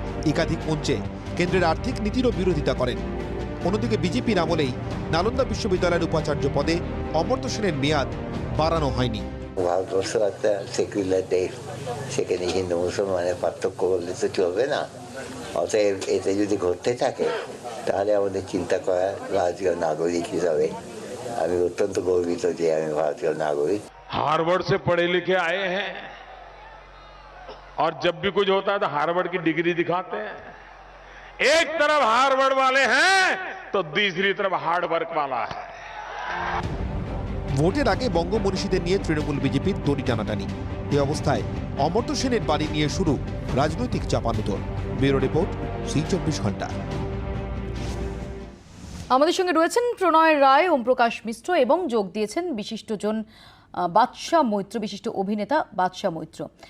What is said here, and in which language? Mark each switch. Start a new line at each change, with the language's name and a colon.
Bangla: একাধিক মঞ্চে কেন্দ্রের আর্থিক নীতিরও বিরোধিতা করেন। অন্যদিকে বিজেপির আমলেই নালন্দা বিশ্ববিদ্যালয়ের উপাচার্য পদে অমর্ত্য সেনের মেয়াদ বাড়ানো হয়নি। ভারতবর্ষ একটা সেকুলার দেশ, সেখানে হিন্দু মুসলমানের পার্থক্য করলে তো চলবে না। অতএব এতে যদি ঘটতে থাকে তাহলে আমাদের চিন্তা করা ভারতীয় नागरिक হিসাবে আমি অত্যন্ত গর্বিত যে আমি ভারতীয় नागरिक।
Hindi: हार्वर्ड से पढ़े लिखे आए हैं और जब भी कुछ होता है तो हार्वर्ड की डिग्री दिखाते हैं। एक तरफ हार्वर्ड वाले हैं तो दूसरी तरफ हार्ड वर्क वाला है।
Bangla: ভোটের আগে বঙ্গ মনীষীদের নিয়ে তৃণমূল বিজেপির দড়ি টানাটানি। এই অবস্থায় অমর্ত্য সেনের বাড়ি নিয়ে শুরু রাজনৈতিক চাপানুতোর। ব্যুরো রিপোর্ট, C24 ঘন্টা। আমাদের সঙ্গে রয়েছেন প্রণয় রায়, ওমপ্রকাশ মিশ্র এবং যোগ দিয়েছেন বিশিষ্টজন বাদশা মৈত্র, বিশিষ্ট অভিনেতা বাদশা মৈত্র।